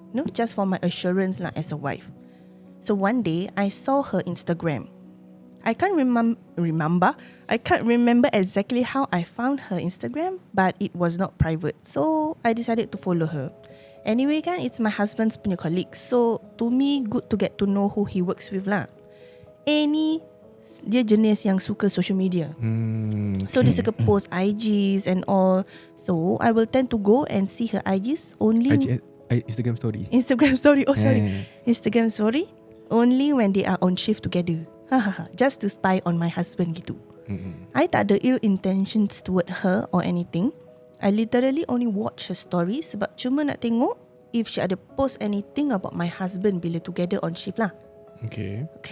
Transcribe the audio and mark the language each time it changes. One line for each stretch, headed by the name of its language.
English: No, just for my assurance lah as a wife. So one day I saw her Instagram. I can't remember exactly how I found her Instagram, but it was not private. So I decided to follow her. Anyway kan, it's my husband's punya colleague. So to me, good to get to know who he works with lah.
Malay: Ni dia jenis yang suka social media. So dia suka post IGs and all.
English: So I will tend to go and see her IGs only Instagram story. Oh sorry. Instagram story only when they are on shift together. Just to spy on my husband gitu. I
Malay: tak ada
English: ill intentions toward her or anything. I literally only watch her story
Malay: sebab cuma nak tengok
English: if she ada post anything about my husband bila together on shift lah. Okay.